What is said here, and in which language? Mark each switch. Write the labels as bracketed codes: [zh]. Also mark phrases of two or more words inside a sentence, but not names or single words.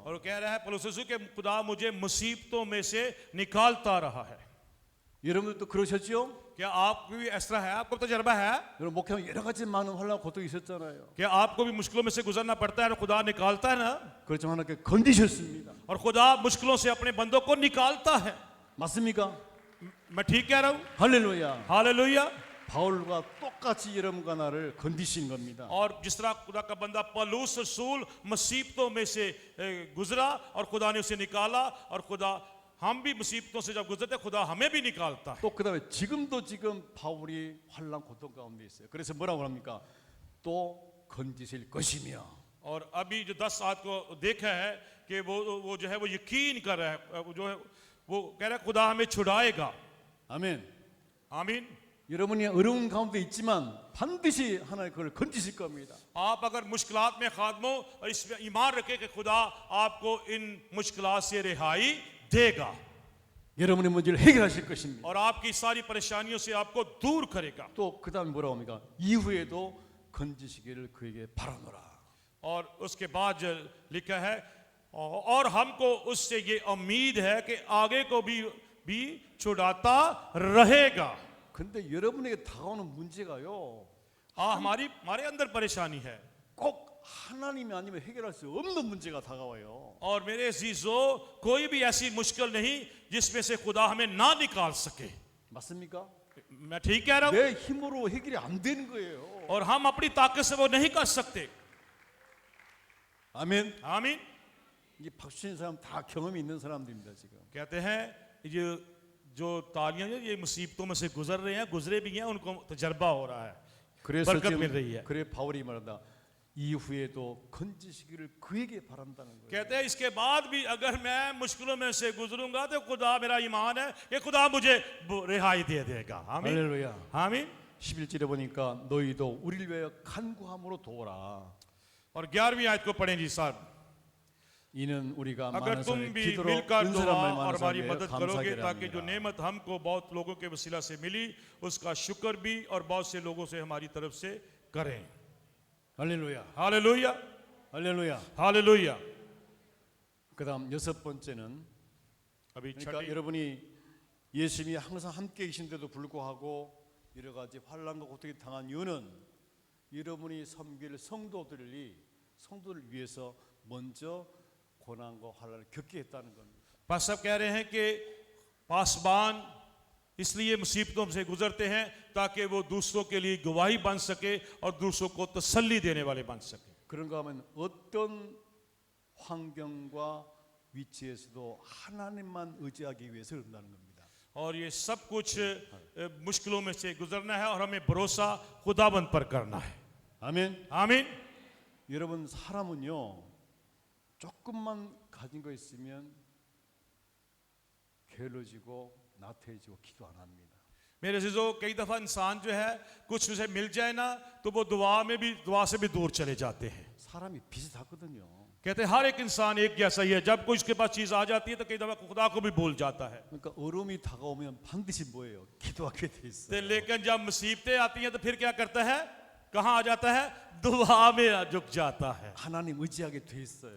[ur] اور کہہ رہا ہے پولس رسول کے خدا مجھے مصیبتوں میں سے نکالتا رہا ہے. [ko] 여러분들도 그러셨죠? [ur] کیا آپ کو بھی اس طرح ہے؟ آپ کو تجربہ ہے? [ko] 여러분 목회하면 여러 가지 많은 환난 고통이 있었잖아요. [ur] کیا آپ کو بھی مشکلوں میں سے گزرنا پڑتا ہے اور خدا نکالتا ہے نا? [ko] 그렇지만 하나님께 건지셨습니다. [ur] اور خدا مشکلوں سے اپنے بندوں کو نکالتا ہے. [ko] 맞습니까? [ur] میں ٹھیک کہہ رہا ہوں? [ko] 할렐루야. [ur] हालेलुया। [ko] 바울과 똑같이 여러분과 나를 건디신 겁니다. [ur] اور جس طرح خدا کا بندہ پولس رسول مصیبتوں میں سے گزرا اور خدا نے اسے نکالا، اور خدا ہم بھی مصیبتوں سے جب گزرتے خدا ہمیں بھی نکالتا ہے. [ko] 또 그다음에 지금도 지금 바울이 환난 고통 가운데 있어요. 그래서 뭐라고 합니까? 또 건지실 것이며. [ur] اور ابھی جو 10 آیت کو دیکھا ہے کہ وہ جو ہے وہ یقین کر رہا ہے، وہ جو ہے وہ کہہ رہا ہے خدا ہمیں چھڑائے گا. [ko] 아멘. [ur] आमीन। [ko] 여러분이 어려운 가운데 있지만 반드시 하나님 그걸 건지실 겁니다. [ur] آپ اگر مشکلات میں خاتمو اور اس میں ایمان رکھے کہ خدا آپ کو ان مشکلات سے رہائی دے گا [ko] 여러분의 문제를 해결하실 것입니다. [ur] اور آپ کی ساری پریشانیوں سے آپ کو دور کرے گا. [ko] 또 그다음에 뭐라고 합니까? 이후에도 건지시기를 그에게 바라노라. [ur] اور اس کے بعد جو لکھا ہے اور ہم کو اس سے یہ امید ہے کہ آگے کو بھی چھڑاتا رہے گا. [ko] 근데 여러분에게 다가오는 문제가요. [ur] ہمارے اندر پریشانی ہے [ko] 꼭 하나님이 아니면 해결할 수 없는 문제가 다가와요. [ur] اور میرے عزیزوں کوئی بھی ایسی مشکل نہیں جس میں سے خدا ہمیں نہ نکال سکے. [ko] 맞습니까? [ur] میں ٹھیک کہہ رہا ہوں? [ko] 내 힘으로 해결이 안 되는 거예요. [ur] اور ہم اپنی طاقت سے وہ نہیں کر سکتے. [ko] 아멘. [ur] आमीन। [ko] 이 박수 치는 사람 다 경험이 있는 사람들입니다 지금. [ur] کہتے ہیں یہ جو تالیاں یہ مصیبتوں میں سے گزر رہے ہیں، گزرے بھی ہیں، ان کو تجربہ ہو رہا ہے, [ko] 그래서 [ur] बरकत [ko] 지금 [ur] مل رہی ہے. [ko] 그래 바울이 말한다. 이후에도 건지시기를 그에게 바란다는 거예요. [ur] کہتے ہیں اس کے بعد بھی اگر میں مشکلوں میں سے گزروں گا تو خدا، میرا ایمان ہے کہ خدا مجھے رہائی دے دے گا. आमीन [ko] 할렐루야. [ur] आमीन। [ko] 11절에 보니까 너희도 우리를 위하여 간구함으로 도우라. [ur] اور 11ویں آیت کو پڑھیں جی صاحب. [ko] 이는 우리가 [ur] अगर [ko] 많은 [ur] तुम [ko] 사람의 [ur] भी [ko] 기도로 [ur] مل کر دعا [ko] 은사람을 [ur] और [ko] 많은 [ur] हमारी [ko] 사람에게 [ur] مدد کرو گے [ko] 감사하게 [ur] تاکہ جو [ko] 합니다. [ur] نعمت ہم کو بہت لوگوں کے وسیلہ سے ملی اس کا شکر بھی اور بہت سے لوگوں سے ہماری طرف سے کریں. [ko] 할렐루야. [ur] हालेलुया [ko] 할렐루야. [ur] हालेलुया। [ko] 그다음 여섯 번째는 [ur] अभी [ko] 그러니까 [ur] छठी [ko] 여러분이 예수님이 항상 함께 계신데도 불구하고 여러 가지 환난과 고통이 당한 이유는 여러분이 섬길 성도들을 위해서 먼저 고난과 환난을 겪게 했다는 겁니다. [ur] پاس صاحب کہہ رہے ہیں کہ پاسبان اس لیے مصیبتوں سے گزرتے ہیں تاکہ وہ دوسروں کے لیے گواہی بن سکے اور دوسروں کو تسلی دینے والے بن سکے. [ko] 그런가 하면 어떤 환경과 위치에서도 하나님만 의지하기 위해서 그런다는 겁니다. [ur] اور یہ سب کچھ مشکلوں میں سے گزرنا ہے اور ہمیں بھروسہ خداوند پر کرنا ہے. [ko] 아멘. [ur] आमीन। [ko] 여러분 사람은요 조금만 가진 거 있으면 게을러지고 나태해지고 기도 안 합니다. [ur] میرے عزیزوں کئی دفعہ انسان جو ہے کچھ اسے مل جائے نا تو وہ دعا سے بھی دور چلے جاتے ہیں. [ko] 사람이 비슷하거든요. [ur] کہتے ہیں ہر ایک انسان ایک جیسا ہی ہے، جب کوئی اس کے پاس چیز آ جاتی ہے تو کئی دفعہ خدا کو بھی بھول جاتا ہے. [ko] 그러니까 어려움이 다가오면 반드시 뭐예요? 기도하게 돼 있어요. [ur] تو لیکن جب مصیبتیں آتی ہیں تو پھر کیا کرتا ہے? کہاں آ جاتا ہے؟ دعا میں جھک جاتا ہے. [ko] 하나님 의지하게 돼 있어요.